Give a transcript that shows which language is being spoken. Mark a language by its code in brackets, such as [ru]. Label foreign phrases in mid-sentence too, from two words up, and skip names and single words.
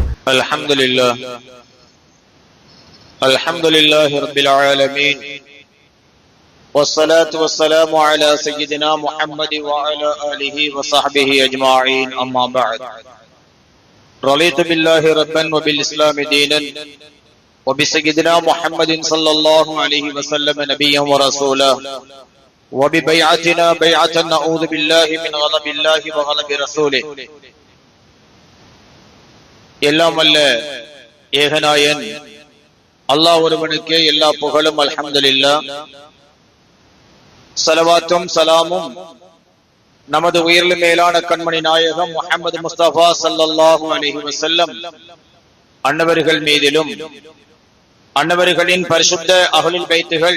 [ar] الحمد لله رب العالمين والصلاة والسلام على سيدنا محمد وعلى آله وصحبه أجمعين أما بعد رضيت بالله ربا وبالإسلام دينا وبسيدنا محمد صلى الله عليه وسلم نبيا ورسولا وببيعتنا بيعة نعوذ بالله من غضب الله وغضب رسوله. [ta] எல்லாம் அல்ல ஏகநாயன் அல்லாஹ் ஒருவனுக்கே எல்லா புகழும். அல்ஹம்துலில்லாஹ். ஸலவாத்தும் ஸலாமும் நமது உயிரில் மேலான கண்மணி நாயகம் முஹம்மது முஸ்தபா [ar] صلى الله عليه وسلم [ta] அன்னவர்கள் மீதிலும் அன்னவர்களின் பரிசுத்த அஹ்லுல் பைத்துகள்,